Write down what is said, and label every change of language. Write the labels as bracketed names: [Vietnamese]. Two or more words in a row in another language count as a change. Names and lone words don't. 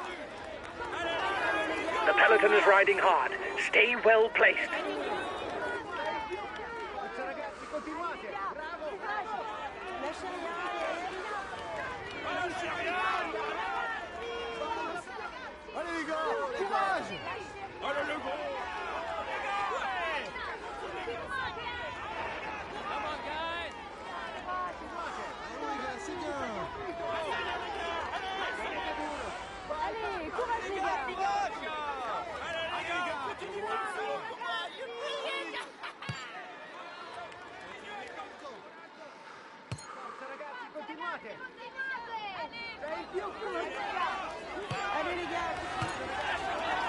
[English] The peloton is riding hard. Stay well placed. [Italian] Forza ragazzi, continuate! Bravo, bravo! [French] Lâchez rien, Allez les gars, courage! Allez le gros! allez, courage les gars. [Italian] Forza ragazzi, continuate! Sei più figo! [French] Allez les gars.